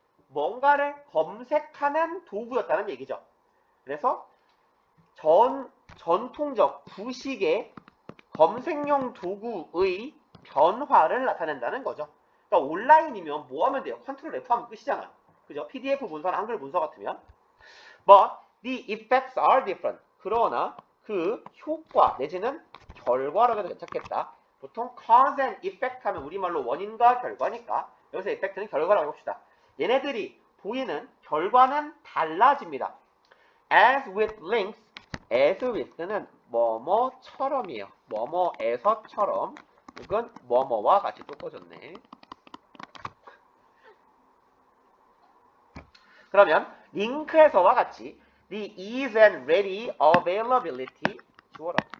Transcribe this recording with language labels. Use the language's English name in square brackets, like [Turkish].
[Korean] 뭔가를 검색하는 도구였다는 얘기죠. 그래서 전통적 부식의 검색용 도구의 변화를 나타낸다는 거죠. 그러니까 온라인이면 뭐 하면 돼요? 컨트롤 F 하면 끝이잖아. 그죠? PDF 문서나 한글 문서 같으면. [English] But the effects are different. [Korean] 그러나 그 효과 내지는 결과라고 해도 괜찮겠다. 보통 [English] cause and effect [Korean] 하면 우리말로 원인과 결과니까 여기서 effect는 결과라고 합시다. 얘네들이 보이는 결과는 달라집니다. [English] As with links, as with는 뭐뭐처럼이에요. [Korean] 뭐뭐에서처럼 혹은 뭐뭐와 같이 또 꺼졌네. 그러면 링크에서와 같이 [English] the ease and ready availability [Korean] 주어라.